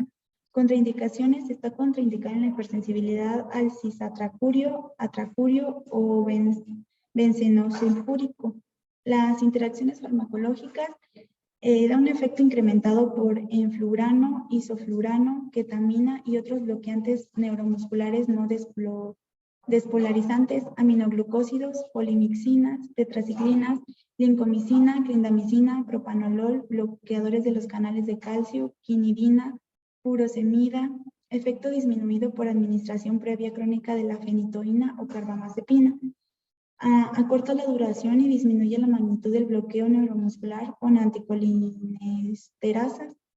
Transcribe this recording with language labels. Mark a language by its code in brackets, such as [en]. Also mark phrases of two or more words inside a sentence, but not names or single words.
[es] Contraindicaciones: está contraindicado en la hipersensibilidad al cisatracurio, atracurio o bencenosulfúrico. Las interacciones farmacológicas: da un efecto incrementado por enflurano, isoflurano, ketamina y otros bloqueantes neuromusculares no despolarizantes, aminoglucósidos, polimixinas, tetraciclinas, lincomicina, clindamicina, propanolol, bloqueadores de los canales de calcio, quinidina, furosemida, Efecto disminuido por administración previa crónica de la fenitoína o carbamazepina. Acorta la duración y disminuye la magnitud del bloqueo neuromuscular con anticolinesterasas.